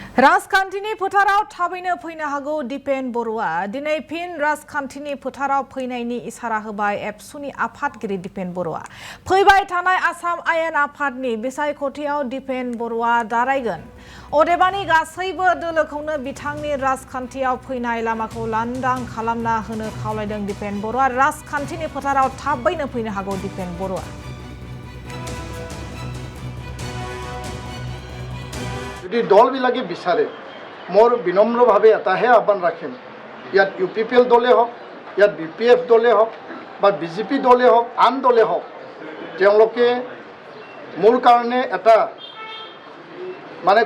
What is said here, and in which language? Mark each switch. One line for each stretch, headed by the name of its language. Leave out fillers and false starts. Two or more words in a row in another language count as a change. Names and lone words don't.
Bodo: राजखान्थिनि फोथाराव थाबैनो फैनो हागौ दिपेन बरुवा दिनै फिन राजखान्थिनि फोथाराव फैनायनि इसारा होबाय एबसुनि आफादगिरि दिपेन बरुवा फैबाय थानाय आसाम आयेन आफादनि बिसायख'थियाव दिपेन बरुवा दारायगोन अदेबानि गासैबो दोलोखौनो बिथांनि राजखान्थियाव फैनाय लामाखौ लांदां खालामना होनो खावलायदों दिपेन बरुवा राजखान्थिनि फोथाराव थाबैनो फैनो हागौ दिपेन बरुवा
Assamese: যদি দলবিলাকে বিচাৰে মোৰ বিনম্ৰভাৱে এটাহে আহ্বান ৰাখিম ইয়াত UPPL দলে হওক ইয়াত BPF দলে হওক বা BJP দলে হওক আন দলে হওক তেওঁলোকে মোৰ কাৰণে এটা মানে